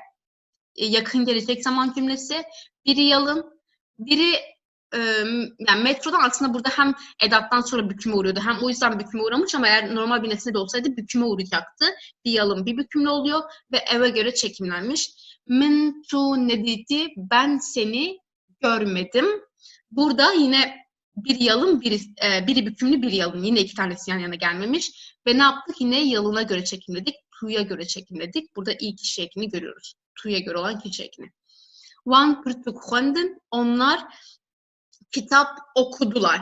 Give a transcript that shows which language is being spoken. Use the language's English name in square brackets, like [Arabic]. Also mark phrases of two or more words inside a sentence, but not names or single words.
[Turkish] Yakın gelecek zaman cümlesi. Biri yalın, biri yani metrodan aslında burada hem edattan sonra büküme uğruyordu. Hem o yüzden büküme uğramış ama eğer normal bir nesne de olsaydı büküme uğrayacaktı. Bir yalın, bir bükümlü oluyor ve eve göre çekimlenmiş. [Kurdish] Min tu nediti, [Turkish] ben seni görmedim. Burada yine bir yalın, biri bükümlü, bir yalın. Yine iki tanesi yan yana gelmemiş. Ve ne yaptık? Yine yalına göre çekimledik. Tu'ya göre çekimledik. Burada ilk kişi ekini görüyoruz. Tu'ya göre olan kişi ekini. [Kurdish] Wan pırtıkhuandın, [Turkish] onlar kitap okudular.